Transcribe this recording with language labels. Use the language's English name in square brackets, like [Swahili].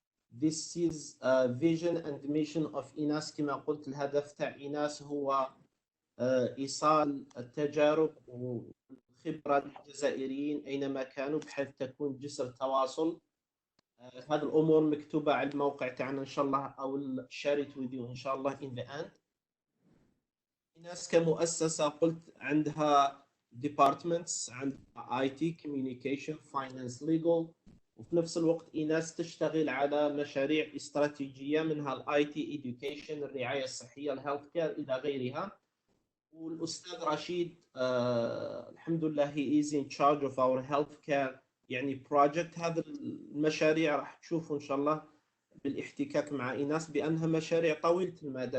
[English] This is vision and mission of إيناس. [Arabic] كما قلت الهدف تاع إيناس هو إيصال التجارب والخبرة للجزائريين أينما كانوا بحيث تكون جسر تواصل. هذه الأمور مكتوبة على الموقع تاعنا إن شاء الله أو [English] share it with you [Arabic] إن شاء الله [English] in the end. [Arabic] إيناس كمؤسسة قلت عندها departments، عندها IT, communication, finance, legal، وفي نفس الوقت إيناس تشتغل على مشاريع استراتيجية منها ال IT education، الرعاية الصحية، الهيلث كير إلى غيرها. والأستاذ رشيد الحمد لله [English] he is in charge of our health care يعني project. [Arabic] هذا المشاريع راح تشوفوا إن شاء الله بالاحتكاك مع إيناس بأنها مشاريع طويلة المدى.